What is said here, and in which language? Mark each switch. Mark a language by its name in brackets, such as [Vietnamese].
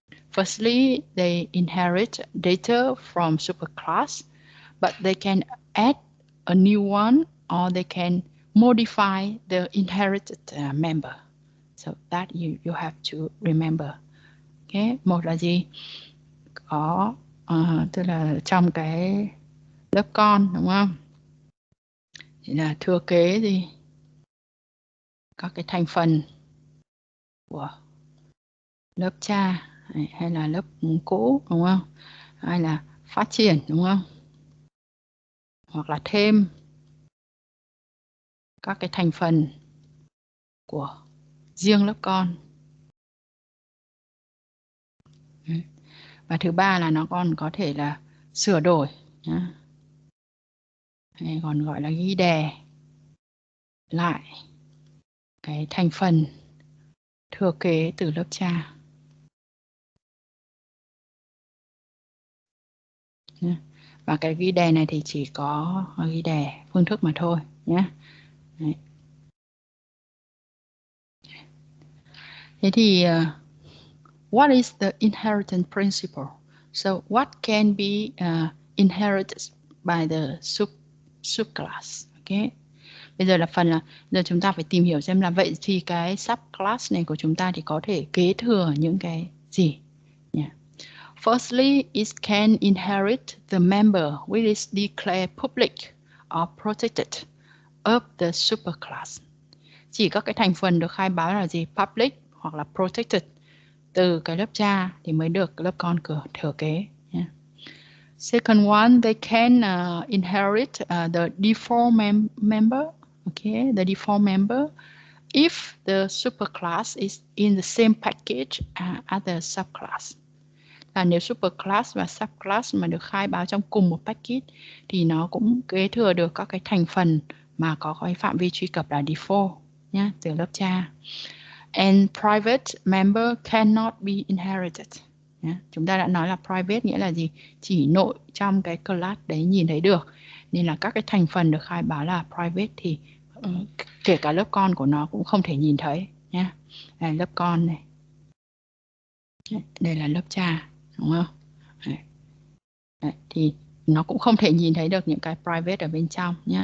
[English] Firstly, they inherit data from superclass, but they can add a new one, or they can modify the inherited member. So that you have to remember. [Vietnamese] Okay, một là gì? Có tức là trong cái lớp con, đúng không? Thì là thừa kế gì? Các cái thành phần của lớp cha hay là lớp cũ, đúng không? Hay là phát triển, đúng không? Hoặc là thêm các cái thành phần của riêng lớp con. Và thứ ba là nó còn có thể là sửa đổi nhá. Hay còn gọi là ghi đè lại cái thành phần thừa kế từ lớp cha. Và cái ghi đè này thì chỉ có ghi đè phương thức mà thôi nhé. Đấy. Thế thì [English] what is the inheritance principle? So what can be inherited by the subclass? Okay. [Vietnamese] Bây giờ là phần là giờ chúng ta phải tìm hiểu xem là vậy thì cái subclass này của chúng ta thì có thể kế thừa những cái gì. [English] Yeah. Firstly, it can inherit the member which is declared public or protected of the superclass. [Vietnamese] Chỉ các cái thành phần được khai báo là gì? Public hoặc là protected từ cái lớp cha thì mới được lớp con thừa kế. [English] Yeah. Second one, they can inherit the default member. Okay, the default member if the superclass is in the same package as the subclass. [Vietnamese] Là nếu superclass và subclass mà được khai báo trong cùng một package thì nó cũng kế thừa được các cái thành phần mà có cái phạm vi truy cập là default nhé, từ lớp cha. [English] And private member cannot be inherited. Yeah. [Vietnamese] Chúng ta đã nói là private nghĩa là gì? Chỉ nội trong cái class đấy nhìn thấy được. Nên là các cái thành phần được khai báo là private thì kể cả lớp con của nó cũng không thể nhìn thấy nhé. Đây, lớp con này. Đây là lớp cha, đúng không? Đấy, thì nó cũng không thể nhìn thấy được những cái private ở bên trong nhé.